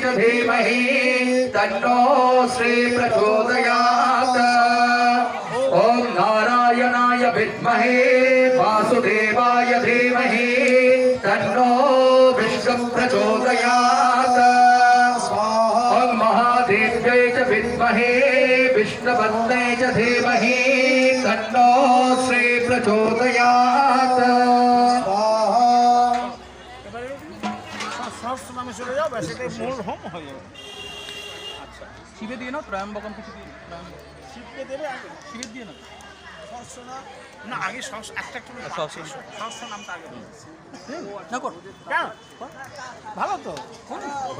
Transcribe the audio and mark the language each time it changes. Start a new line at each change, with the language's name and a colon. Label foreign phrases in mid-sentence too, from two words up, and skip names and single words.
Sanskrit: धीमहि तन्नो श्री प्रचोदयात् ओम नारायणाय विद्महे वासुदेवाय धीमहि तन्नो विष्णु प्रचोदयात् ओम महादेव्यै च विद्महे विष्णुपत्न्यै च धीमहि तन्नो श्री प्रचोदयात्
Bangla: সহস্র নামে চলে যাও ব্যাস এটাই মূল হোম হয়ে যাবে আচ্ছা শিবে দিয়ে নাও ত্রয়ম্বকম কিছু দিয়ে শিবকে দেবে আগে শিবে দিয়ে নাও সহস্র নাম না আগে সহস্র একটা করে সহস্র নামটা আগে না কর কেন ভালো তো